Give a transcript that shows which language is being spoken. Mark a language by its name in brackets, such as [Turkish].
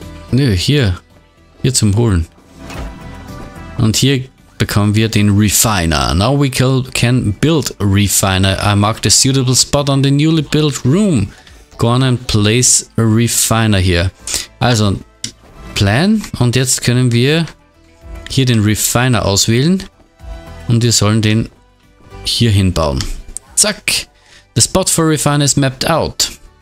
[German] Nö, hier. Hier zum Holen. Und hier bekommen wir den Refiner. [English] Now we can build a refiner. I marked a suitable spot on the newly built room. Go on and place a refiner here. [German] Also, Plan. Und jetzt können wir hier den Refiner auswählen. Und wir sollen den hier hinbauen. Zack. [English] The spot for refiner is mapped out.